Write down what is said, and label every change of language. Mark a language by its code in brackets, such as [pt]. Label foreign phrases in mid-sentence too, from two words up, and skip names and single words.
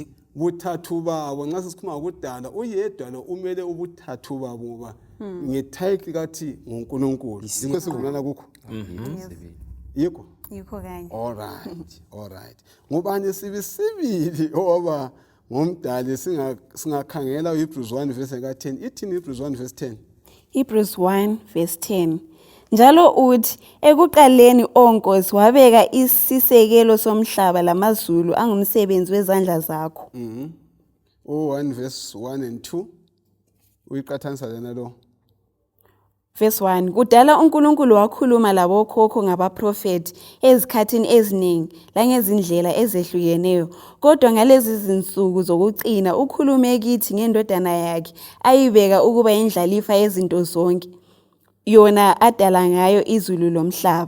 [nd] Buthathu babo nxa sisikhuluma ngokudala uyedwa lo umele ubuthathu babo ngoba ngetitle kathi nguNkulunkulu. Yikho sivumelana kukho. Yikho kanye. Alright. Ngubani sibili oba ngomdali singakhangela uHebrews 1 verse 10. Ithini Hebrews 1 verse 10? Hebrews 1 verse 10. Njalo uthi ekuqaleni onkosi wabeka isisekelo somhlaba lamazulu angumsebenzi wezandla zakho. 1 [en] verse 1 and 2 [nd] uyiqathanisa lena lo. Verse 1. Kudala uNkulunkulu wakhuluma labokhokho ngabaprofeti ezikhathini eziningi langezindlela ezehlukeneyo, kodwa ngalezi zinsuku zokucina ukhulume kithi ngendodana yakhe ayibeka ukuba indlalifa yezinto zonke, yona adala ngayo izulu lomhlaba.